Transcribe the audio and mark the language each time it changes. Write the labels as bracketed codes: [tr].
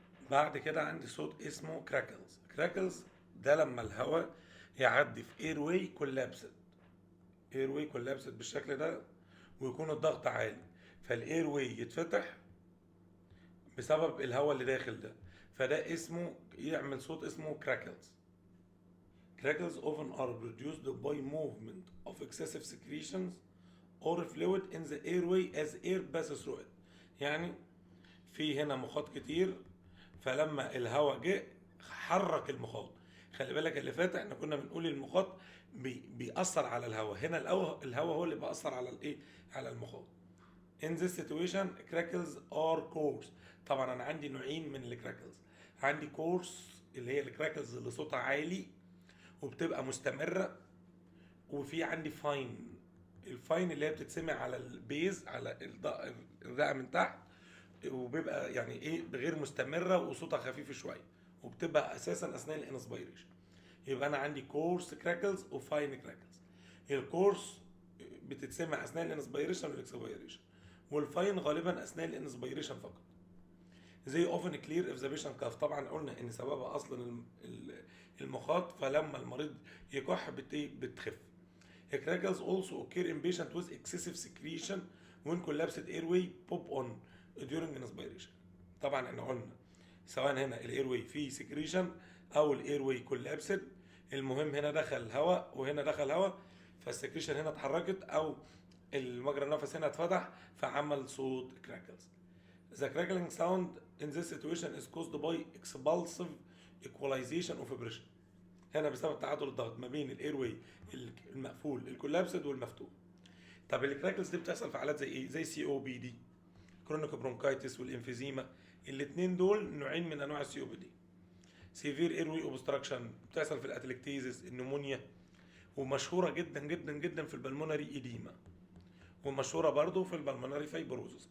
[ar] بعد كده عندي صوت اسمه كراكلز. كراكلز ده لما الهواء يعدي في اير واي كولابسد، اير واي كولابسد بالشكل ده ويكون الضغط عالي، فالاير واي يتفتح بسبب الهواء اللي داخل ده، فده اسمه يعمل صوت اسمه crackles. [en] Crackles often are produced by movement of excessive secretions or fluid in the airway as air passes through it. [ar] يعني في هنا مخاط كتير، فلما الهواء جه حرك المخاط خلي بالك اللي فات احنا كنا بنقول المخاط بيأثر على الهواء، هنا الهواء هو اللي بيأثر على الايه، على المخاط. [en] In this situation crackles are coarse. [ar] طبعا انا عندي نوعين من الكراكلز، عندي كورس اللي هي الكراكلز اللي صوتها عالي وبتبقى مستمرة، وفي عندي فاين. الفاين اللي هي بتتسمع على البيز، على الرئة من تحت، وبيبقى يعني ايه غير مستمرة وصوتها خفيف شوية، وبتبقى اساسا اثناء الانسبيريشن. يبقى انا عندي كورس كراكلز وفاين كراكلز. الكورس بتتسمع اثناء الانسبيريشن والاكسبيريشن، والفاين غالبا اثناء الانسبيريشن فقط. زي [en] Often clear of the patient cough. [ar] طبعا قلنا ان سببها اصلا المخاط، فلما المريض يكح بتخف. [en] Crackles also occur in patient with excessive secretion when collapsed airway pop on during inspiration. [ar] طبعا احنا قلنا سواء هنا الايروي فيه سكريشن او الايروي كولابسد، المهم هنا دخل هواء وهنا دخل هواء، فالسكريشن هنا اتحركت او المجرى النفس هنا اتفتح فعمل صوت crackles. [en] The crackling sound in this situation is caused by expulsive equalization of pressure. [ar] هنا بسبب تعادل الضغط ما بين الايروي المقفول الكولابسد والمفتوح. طب الكراكلز دي بتحصل في حالات زي ايه؟ زي سي او بي دي، كرونيك برونكايتس والانفيزيما. الاثنين دول نوعين من انواع السي او بي دي. سيفير ايروي اوبستراكشن بتحصل في الاتلكتيزس، النمونيا، ومشهوره جدا جدا جدا في البلمونري ايديما، ومشهوره برضو في البلمونري فايبروزس.